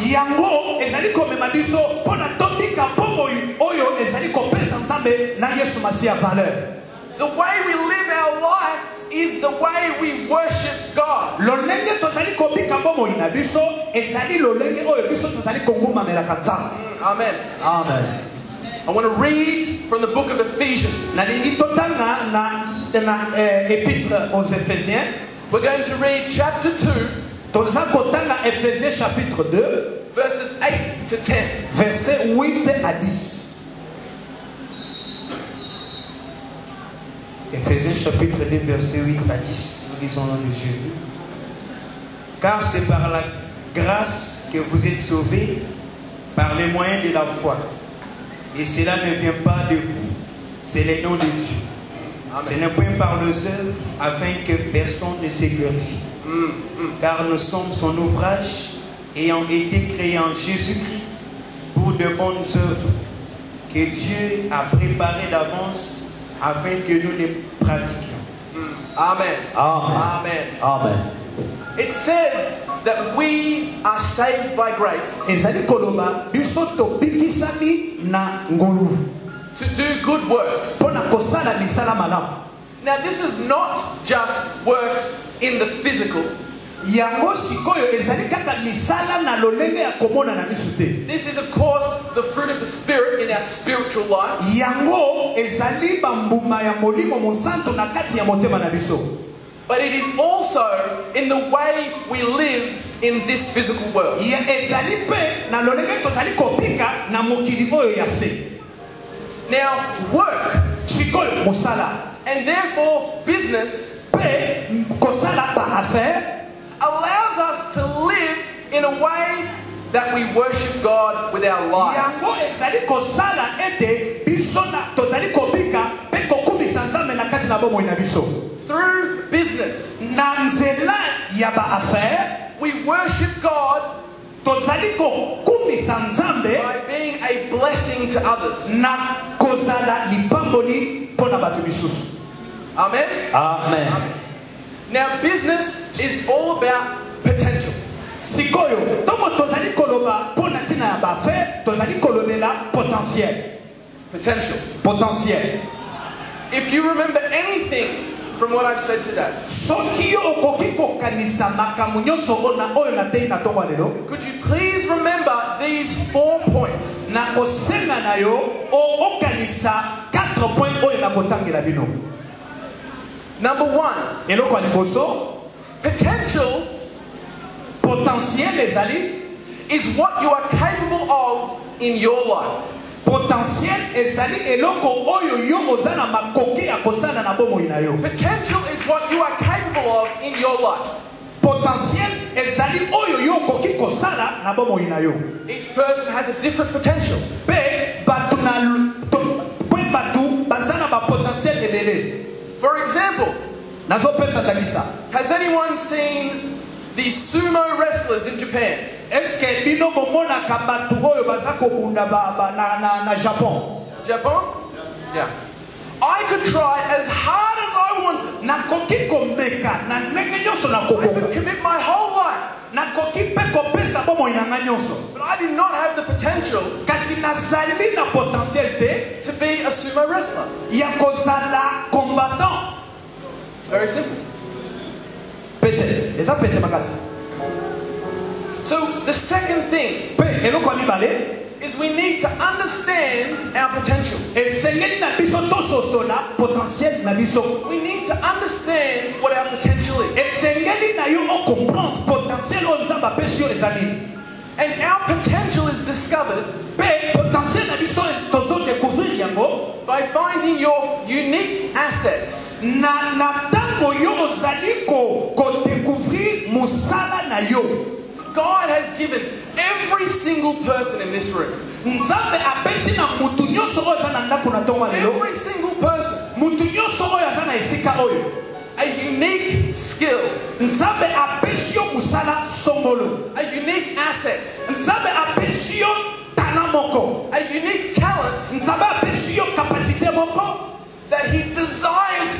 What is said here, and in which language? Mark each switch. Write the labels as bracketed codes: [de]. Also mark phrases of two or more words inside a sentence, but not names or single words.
[ln] yango ezali komema biso mpona tobika bomoi oyo ezali kopesa Nzambe na Yesu Masiya valeur. [en] The way we live our life is the way we worship God. [ln] lolenge tozali kobika bomoi na biso ezali lolenge oyo biso tozali kongumamelaka Nzambe. Amen. Amen. [en] I want to read from the book of Ephesians. [ln] nalingi totanga na [fr] épître aux Éphésiens. [en] We're going to read chapter 2, [ln] toza kotanga Éphésiens chapitre 2 [en] verses 8 to 10. [fr] versets 8 à 10. Éphésiens chapitre 2 verset 8 à 10, nous lisons au nom de Jésus. Car c'est par la grâce que vous êtes sauvés, par les moyens de la foi. Et cela ne vient pas de vous, c'est le nom de Dieu. Ce n'est point par nos œuvres, afin que personne ne se glorifie. Car nous sommes son ouvrage, ayant été créés en Jésus-Christ pour de bonnes œuvres, que Dieu a préparées d'avance afin que nous les pratiquions. Amen. Amen. Amen. Amen. [en] It says that we are saved by grace [ln] ezali koloba biso tobikisami na ngolu [en] to do good works. [ln] mpona kosala misala malamu. [en] Now, this is not just works in the physical. [ln] yango sikoyo ezali kaka misala na lolenge ya komona na miso te. [en] This is, of course, the fruit of the Spirit in our spiritual life. [ln] yango ezali bambuma ya molimo mosantu na kati ya motema na biso. [en] But it is also in the way we live in this physical world. [ln] ya ezali pe na lolenge tozali kopika na mokili oyo ya se. [en] Now, work [ln] sikoyo mosala [en] and therefore business [ln] pe kosala ba affaire [en] allows us to live in a way that we worship God with our lives. [ln] yango ezali kosala ete biso na tozali kobika pe kokumisa Nzambe na kati na bomoi na biso. [en] Through business, [ln] na nzela ya ba affaire [en] we worship God [ln] tozali kokumisa Nzambe [en] by being a blessing to others. [ln] na kozala lipamboli mpona bato misusu. [en] Amen? Amen. Now, business is all about potential. [ln] sikoyo ntongo tozali koloba mpona ntina ya ba affaire tozali kolobela potentiel. [en] Potential. If you remember anything from what I've said today, [ln] soki yo okoki kokanisa makambo nyonso oyo natei na ntongo lelo, [en] could you please remember these 4 points? [ln] na kosenga na yo okanisa 4 points oyo na kotangela bino. [en] Number 1, [ln] eloko ya liboso, [en] potential [ln] potentiel ezali [en] is what you are capable of in your life. [ln] potentiel ezali eloko oyo yo oza na makoki ya kosala na bomoi na yo. [en] Potential is what you are capable of in your life. [ln] potentiel ezali oyo yo okoki kosala na bomoi na yo. [en] Each person has a different potential. [ln] Pe bato baza na ba potentiel ebele. [en] For example, [ln] nazopesa tangisa, [en] has anyone seen the sumo wrestlers in Japan? [ln] eske bino bomonaka bato oyo baza kobunda na Japon? [en] Japan? Yeah. I could try as hard as I wanted. [ln] nakoki komeka na ndenge nyonso na [en] I could [ln] kokoka, [en] commit my whole life, [ln] nakoki pe kopesa bomoi na nga nyonso, [en] but I did not have the potential [ln] kasi nazali na potentiel te [en] to be a sumo wrestler. [ln] ya kozala combattant. [en] It's very simple. [ln] Pete eza pete makasi. [en] So the second thing [ln] Pe eloko ya mibale, [en] is we need to understand our potential. [ln] esengeli na biso tososola potentiel na biso. [en] We need to understand what our potential is. [ln] esengeli na yo ocomprendre potentiel oyo Nzambe apesi yo eza nini. [en] And our potential is discovered [ln] Pe potentiel na biso tozodécouvrir yango [en] by finding your unique assets. [ln] na ntango yo ozali kodécouvrir mosala na yo. [en] God has given every single person in this room, [ln] Nzambe apesi na mutu nyonso oyo aza na ndako na ntongo lelo, [en] every single person, [ln] mutu nyonso oyo aza na esika oyo, [en] a unique skill, [ln] Nzambe apesi yo mosala songolo, [en] a unique asset, [ln] Nzambe apesi yo tala moko, [en] a unique talent [ln] Nzambe apesi yo kapasité moko [en] that He desires